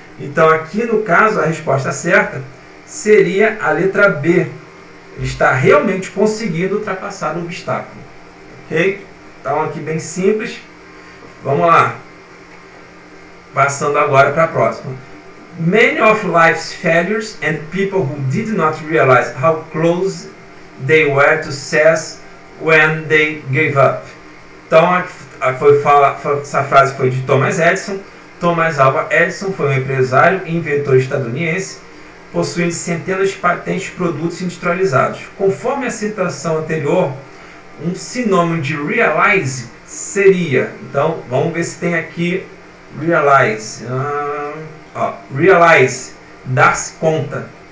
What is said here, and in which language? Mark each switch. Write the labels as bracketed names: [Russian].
[Portuguese] Então aqui no caso, a resposta certa seria a letra B. Ele está realmente conseguindo ultrapassar o obstáculo. Ok? Então aqui bem simples. Vamos lá. Passando agora para a próxima. [English] Many of life's failures and people who did not realize how close they were to success when they gave up. [Portuguese] Então essa frase foi de Thomas Edison. Thomas Alva Edison foi um empresário e inventor estadunidense, possuindo centenas de patentes de produtos industrializados. Conforme a citação anterior, um sinônimo de realize seria, então vamos ver se tem aqui realize, realize, dar-se conta.